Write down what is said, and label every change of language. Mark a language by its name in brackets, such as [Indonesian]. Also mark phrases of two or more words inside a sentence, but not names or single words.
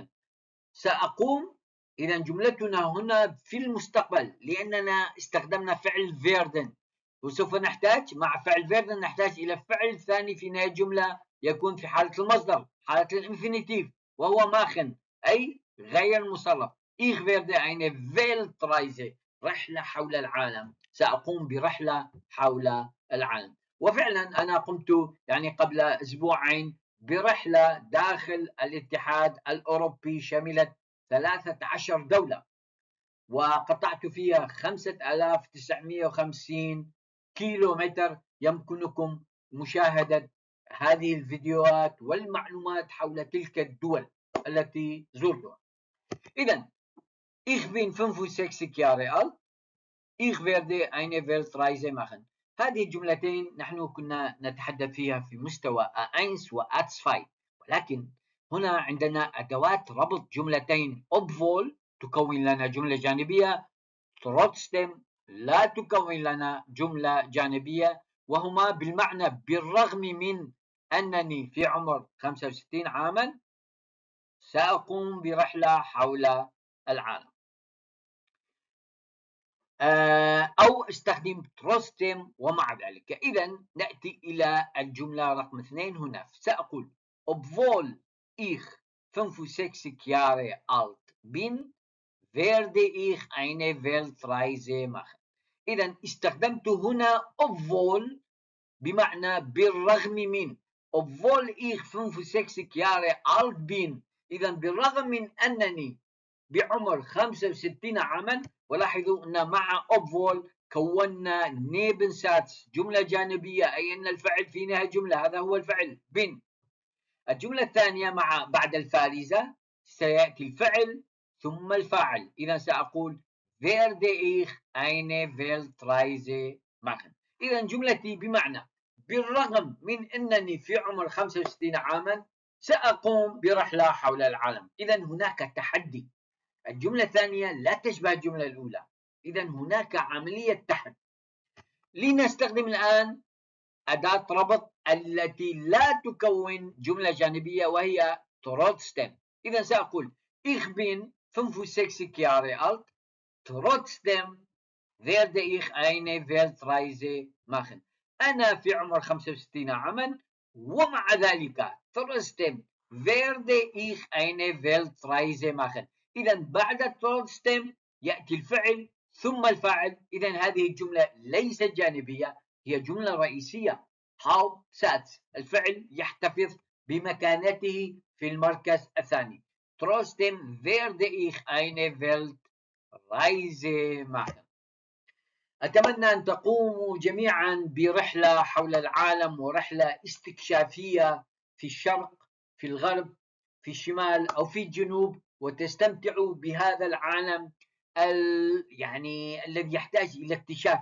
[Arabic] سأقوم. إذا جملتنا هنا في المستقبل لأننا استخدمنا فعل werden، وسوف نحتاج مع فعل werden نحتاج إلى فعل ثاني في نهاية الجملة يكون في حالة المصدر، حالة الانفينيتيف، وهو machen أي غير مصرف. [German] Ich werde eine Weltreise، [Arabic] رحلة حول العالم، سأقوم برحلة حول العالم. وفعلا أنا قمت يعني قبل أسبوعين برحلة داخل الاتحاد الأوروبي شملت 13 دولة، وقطعت فيها 5950 كيلومتر. يمكنكم مشاهدة هذه الفيديوهات والمعلومات حول تلك الدول التي زرتها. [German] إذا Ich bin 65 Jahre alt. Ich werde eine Weltreise machen. [Arabic] هذه الجملتين نحن كنا نتحدث فيها في مستوى A1 و A2، ولكن هنا عندنا أدوات ربط جملتين. obwohl تكون لنا جملة جانبية، trotzdem لا تكون لنا جملة جانبية، وهما بالمعنى بالرغم من أنني في عمر 65 عاما سأقوم برحلة حول العالم. أو استخدم trotzdem ومع ذلك. إذا نأتي إلى الجملة رقم 2 هنا. [German] سأقول obwohl ich 65 Jahre alt bin werde ich eine Weltreise machen. [Arabic] إذا استخدمت هنا obwohl بمعنى بالرغم من. [German] obwohl ich 65 Jahre alt bin، [Arabic] إذا بالرغم من أنني بعمر 65 عاما. ولاحظوا أن مع obwohl كونا [German] Nebensatz [Arabic] جملة جانبية، أي أن الفعل في نهاية جملة، هذا هو الفعل بن. الجملة الثانية بعد الفارزة سيأتي الفعل ثم الفاعل. إذا سأقول [German] werde ich eine Weltreise machen. [Arabic] إذا جملتي بمعنى بالرغم من أنني في عمر 65 عاما سأقوم برحلة حول العالم. إذا هناك تحدي. الجملة الثانية لا تشبه الجملة الأولى، إذا هناك عملية تحدي. لنستخدم الآن أداة ربط التي لا تكون جملة جانبية وهي trotzdem. إذا سأقول [German] ich bin 65 Jahre alt, trotzdem werde ich eine Weltreise machen. [Arabic] أنا في عمر 65 عاما ومع ذلك [German] trotzdem werde ich eine Weltreise machen. [Arabic] إذا بعد trotzdem يأتي الفعل ثم الفاعل. إذا هذه الجملة ليست جانبية، هي جملة رئيسية. Hauptsatz، الفعل يحتفظ بمكانته في المركز الثاني. [German] Trotzdem werde ich eine Weltreise machen. [Arabic] أتمنى أن تقوموا جميعا برحلة حول العالم، ورحلة استكشافية في الشرق، في الغرب، في الشمال أو في الجنوب، وتستمتعوا بهذا العالم يعني الذي يحتاج إلى اكتشاف.